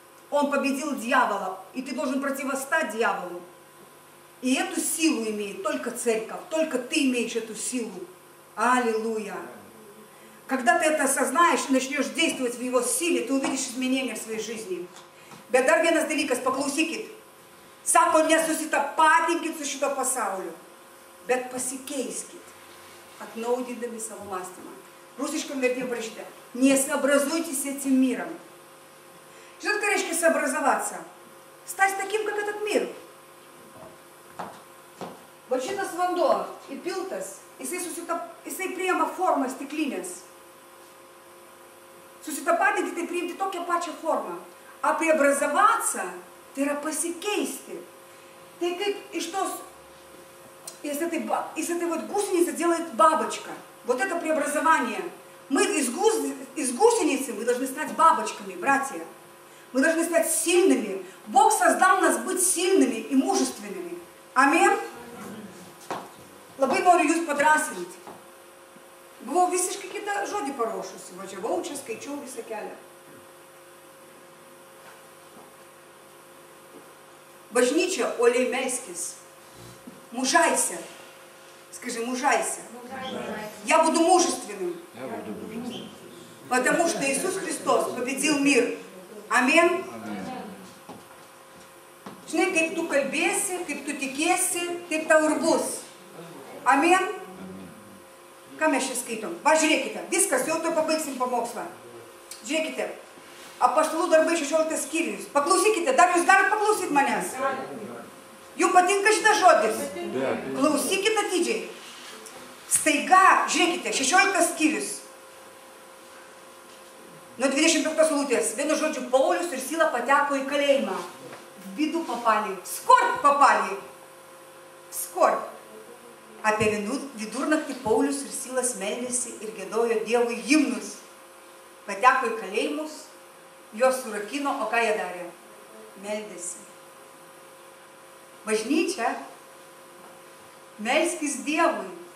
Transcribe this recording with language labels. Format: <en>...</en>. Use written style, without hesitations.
<ru>Он победил дьявола, и ты должен противостать дьяволу. И эту силу имеет только церковь, только ты имеешь эту силу. Аллилуйя. Когда ты это осознаешь и начнешь действовать в его силе, ты увидишь изменения в своей жизни.</ru> <lt>Bet dar vienas dalykas, paklausykit. Sako, nesusitapaatinkit su šito pasauliu, bet pasikeiskit, atnaudindami savo mąstymą. Rusiškam vertime parašyta,</lt> <ru>не сообразуйтесь этим миром. Что это reiškia сообразоваться? Стать таким, как этот мир.</ru> <lt>Вот šitas vanduo įpiltas, jisai priima formą stiklinės. Susitapatinti, tai priimti tokią pačią formą.</lt> <ru>А преобразоваться,</ru> <lt>tai yra pasikeisti. Tai kaip</lt> <ru>из этой вот гусеницы делает бабочка. Вот это преобразование. Мы из гусеницы мы должны стать бабочками, братья. Мы должны стать сильными. Бог создал нас быть сильными и мужественными.</ru> <lt>Аминь. Labai noriu jūs padrasinti. Buvau visiškai kitą žodį paruošusi. Važiavau čia, skaičiau visą kelią. Bažnyčia, uoliai melskis.</lt> <ru>Мужайся. Скажи, мужайся. Я буду мужественным. Потому что Иисус Христос победил мир. Аминь.</ru> <lt>Žinai, kaip tu kalbėsi, kaip tu tikėsi, taip tau ir bus. Amen. Ką mes čia skaitom? Va, žiūrėkite, viskas, jau to pabaigsim pamokslą. Žiūrėkite, Apaštalų darbai 16 skyrius. Paklausykite, dar jūs galite paklausyti manęs. Jums patinka šitas žodis? Klausykite atidžiai. Staiga, žiūrėkite, 16 skyrius. Nuo 25 eilutės. Vienu žodžiu, Paulius ir Sila pateko į kalėjimą.</lt> <ru>В беду попали, в скорбь попали. В скорбь.</ru> <lt>Apie vidurnaktį Paulius ir Silas meldėsi ir giedojo Dievui himnus. Pateko į kalėjimus, juos surakino, o ką jie darė? Meldėsi. Bažnyčia, melskis Dievui.</lt>